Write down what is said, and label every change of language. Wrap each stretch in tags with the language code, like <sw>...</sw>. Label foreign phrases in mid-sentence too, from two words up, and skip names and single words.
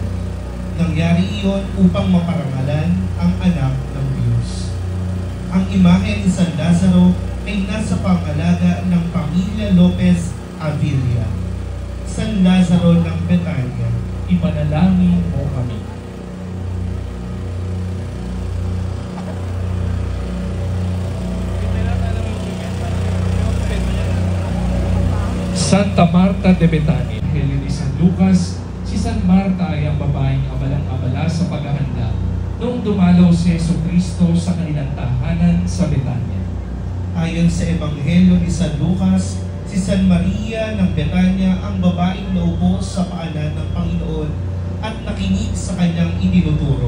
<tl>Nangyari iyon upang maparangalan ang anak ng Diyos. Ang imahe ni San Lazaro ay nasa pangalaga ng pamilya Lopez Avilla. San Lazaro ng Betania, ipanalangin mo kami. Santa Marta de Betania, Evangelyo ni San Lucas, si San Marta ay ang babaeng abalang-abala sa paghahanda noong dumalaw si Jesucristo sa kanilang tahanan sa Betania. Ayon sa Ebanghelyo ni San Lucas, si San Maria ng Betania ang babaeng naupo sa paanan ng Panginoon at nakinig sa kanyang itinuturo.</tl>